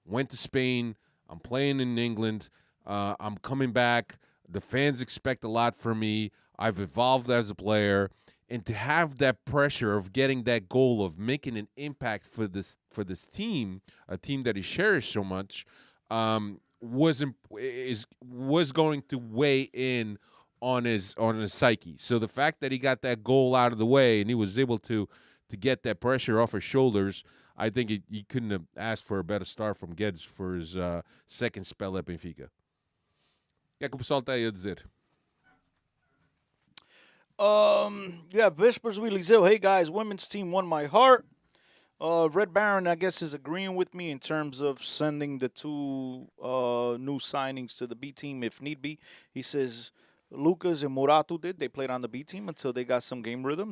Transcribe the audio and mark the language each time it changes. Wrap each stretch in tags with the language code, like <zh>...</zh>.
<en>to Spain, I'm playing in England, I'm coming back, the fans expect a lot from me, I've evolved as a player, and to have that pressure of getting that goal, of making an impact for this team, a team that he cherished so much, was going to weigh in on his psyche. So the fact that he got that goal out of the way and he was able to get that pressure off his shoulders, I think he couldn't have asked for a better start from Gedge for his second spell at Benfica.</en> <pt>O que é que o pessoal está aí a dizer?</pt> <en>Yeah, Vespers Wheelie hey guys, women's team won my heart. Red Baron, I guess, is agreeing with me in terms of sending the two new signings to the B team if need be. He says Lucas and Morato they played on the B team until they got some game rhythm.</en>